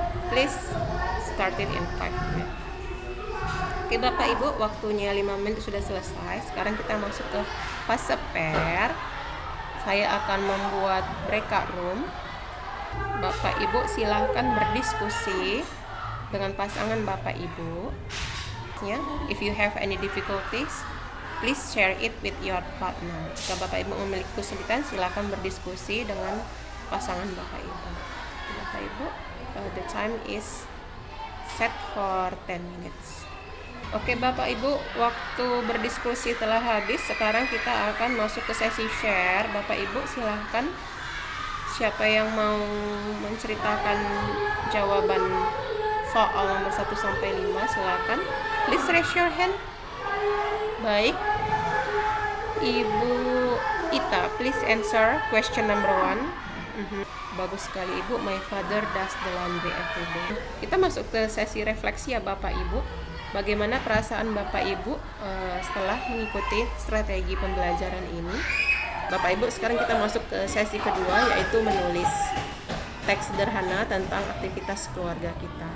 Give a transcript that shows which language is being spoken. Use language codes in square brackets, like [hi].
[en] Please start it in 5 minutes. [id] Oke Bapak Ibu, waktunya 5 menit sudah selesai. Sekarang kita masuk ke fase pair. Saya akan membuat breakout room. Bapak Ibu silahkan berdiskusi dengan pasangan Bapak Ibu. [en] If you have any difficulties, please share it with your partner. [id] Jika Bapak Ibu memiliki kesulitan, silahkan berdiskusi dengan pasangan Bapak Ibu. [en] Bapak Ibu, the time is set for 10 minutes. [id] Oke Bapak Ibu, waktu berdiskusi telah habis. Sekarang kita akan masuk ke sesi share. Bapak Ibu silahkan, siapa yang mau menceritakan jawaban soal nomor 1 sampai 5 silahkan. [en] Please raise your hand. [id] Baik, [en] Ibu Ita, please answer question number 1. [id] Bagus sekali Ibu. [en] My father does the laundry every day. [id] Kita masuk ke sesi refleksi ya Bapak Ibu. Bagaimana perasaan Bapak Ibu setelah mengikuti strategi pembelajaran ini? Bapak Ibu, sekarang kita masuk ke sesi kedua, yaitu menulis teks sederhana tentang aktivitas keluarga kita.